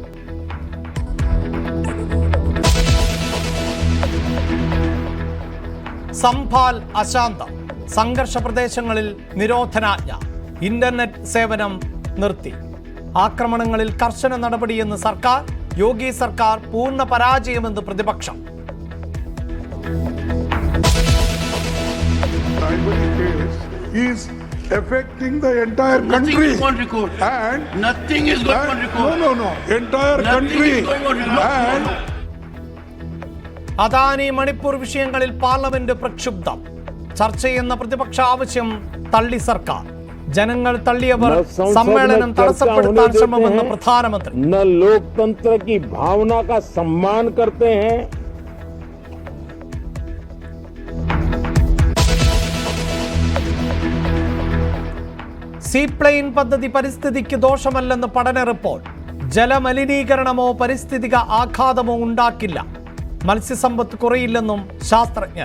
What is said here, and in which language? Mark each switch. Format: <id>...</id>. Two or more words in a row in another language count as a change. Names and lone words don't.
<ml>സംഭാൽ അശാന്തം. സംഘർഷ പ്രദേശങ്ങളിൽ നിരോധനാജ്ഞ. ഇന്റർനെറ്റ് സേവനം നിർത്തി. ആക്രമണങ്ങളിൽ കർശന നടപടിയെന്ന് സർക്കാർ. യോഗി സർക്കാർ പൂർണ്ണ പരാജയമെന്ന് പ്രതിപക്ഷം.</ml> <en>Is affecting the entire country. Nothing is on record. And nothing is going on record. No. Entire Nothing country. is going on record. And</en> <ml>അദാനി മണിപ്പൂർ വിഷയങ്ങളിൽ പാർലമെന്റ് പ്രക്ഷുബ്ധം. ചർച്ചയെന്ന പ്രതിപക്ഷ ആവശ്യം തള്ളി സർക്കാർ. ജനങ്ങൾ തള്ളിയവർ സമ്മേളനം തടസ്സപ്പെടുത്താൻ ശ്രമമെന്ന് പ്രധാനമന്ത്രി.</ml> <hi>न लोकतंत्र की भावना का सम्मान करते हैं.</hi> <ml>സീപ്ലെയിൻ പദ്ധതി പരിസ്ഥിതിക്ക് ദോഷമല്ലെന്ന് പഠന റിപ്പോർട്ട്. ജലമലിനീകരണമോ പരിസ്ഥിതിക ആഘാതമോ ഉണ്ടാക്കില്ല. മത്സ്യസമ്പത്ത് കുറയില്ലെന്നും ശാസ്ത്രജ്ഞർ.</ml>